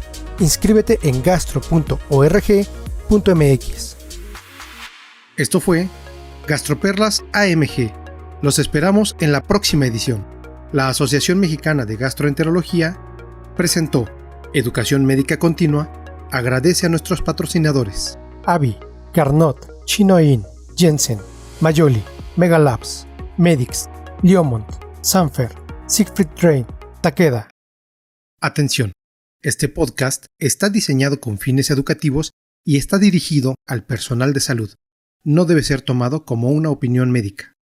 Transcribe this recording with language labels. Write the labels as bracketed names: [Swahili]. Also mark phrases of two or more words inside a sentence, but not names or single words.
[Spanish] Inscríbete en gastro.org.mx. Esto fue Gastroperlas AMG. Los esperamos en la próxima edición. La Asociación Mexicana de Gastroenterología presentó Educación Médica Continua. Agradece a nuestros patrocinadores: AVI, Carnot, Chinoin, Jensen, Mayoli, Megalabs, Medix, Liomont, Sanfer, Siegfried Train, Takeda. Atención, este podcast está diseñado con fines educativos y está dirigido al personal de salud. No debe ser tomado como una opinión médica.